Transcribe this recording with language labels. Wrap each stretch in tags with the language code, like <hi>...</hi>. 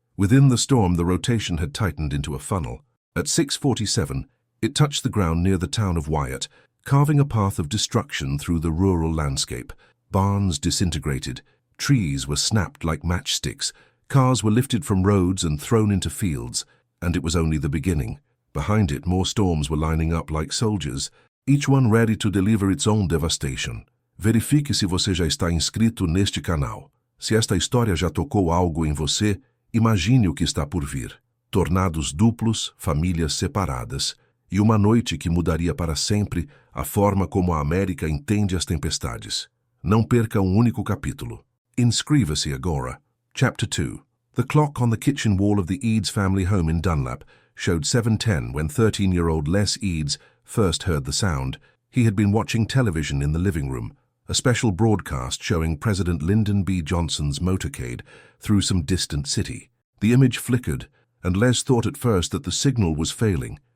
<en>Within the storm, the rotation had tightened into a funnel. At 6:47, it touched the ground near the town of Wyatt, carving a path of destruction through the rural landscape. Barns disintegrated, trees were snapped like matchsticks, cars were lifted from roads and thrown into fields, and it was only the beginning. Behind it, more storms were lining up like soldiers, each one ready to deliver its own devastation.</en> <pt>Verifique se você já está inscrito neste canal. Se esta história já tocou algo em você, imagine o que está por vir. Tornados duplos, famílias separadas, e uma noite que mudaria para sempre a forma como a América entende as tempestades. Não perca um único capítulo. Inscreva-se agora.</pt> <en>Chapter 2. The clock on the kitchen wall of the Eads family home in Dunlap showed 7:10 when 13-year-old Les Eads first heard the sound. He had been watching television in the living room, a special broadcast showing President Lyndon B. Johnson's motorcade through some distant city. The image flickered, and Les thought at first that the signal was failing.</en>